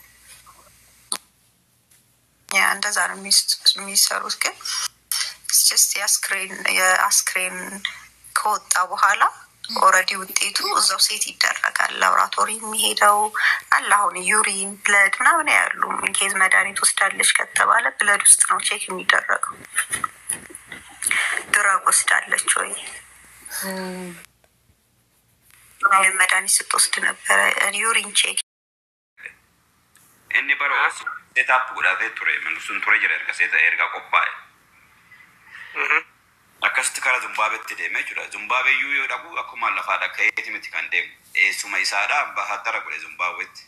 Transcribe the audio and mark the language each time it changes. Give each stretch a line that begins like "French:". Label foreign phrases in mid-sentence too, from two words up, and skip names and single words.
Amharic: ያ እንደዛ ነው የሚሰሩት። ግን just የአስክሬን ከወጣ በኋላ ኦልሬዲ ውጤቱ እዛው ሴት ይደረጋል። ላብራቶሪ የሚሄደው አለ። አሁን
English: urine blood
Amharic: ምናምን ያሉ ኢንኬዝ መድኃኒት ወስዳለች ከተባለ ብለድ ውስጥ ነው ቼክ የሚደረገው። ድራግ ወስዳለች ወይ መድኃኒት ስትወስድ ነበረ
English: urine check
Oromo: inni baro setup godhate ture sun ture jira erga seta erga qophaa'e akkasitti kara Zimbaabeetti deemee jira. Zimbaabeeyyuu yoo dhaqu akkuma lafaadha ka'eeti miti kan deemu eessuma isaadha ambaasaaddara godhe Zimbaabeetti.